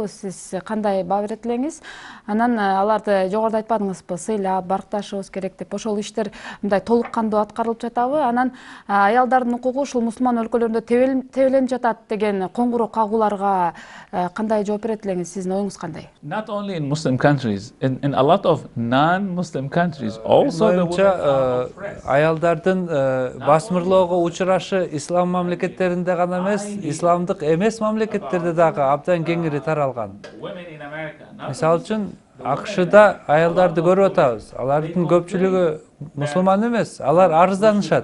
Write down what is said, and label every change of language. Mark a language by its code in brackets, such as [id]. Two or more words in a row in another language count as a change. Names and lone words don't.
[ky] Сиз кандай баа берет элеңиз? Анан аларды жогоруда айтпадыңызбы, сыйлап, баркташыбыз керек деп. Ошол иштер мындай толук кандуу аткарылып жатабы? Анан аялдардын укугу ушул мусулман өлкөлөрүндө тебеленип жатат деген коңгуроо кагууларга кандай жооп берет элеңиз? Сиздин оюңуз кандай? [en] Not only in Muslim countries, in a lot of non-Muslim countries, also the women are oppressed. [ky] Аялдардын басмырлоого учурашы ислам мамлекеттеринде гана эмес, исламдык эмес мамлекеттерде дагы абдан кеңири таралган. Мисалы үчүн АКШда аялдарды көрүп атабыз. Алардын көпчүлүгү мусулман эмес, алар арызданышат.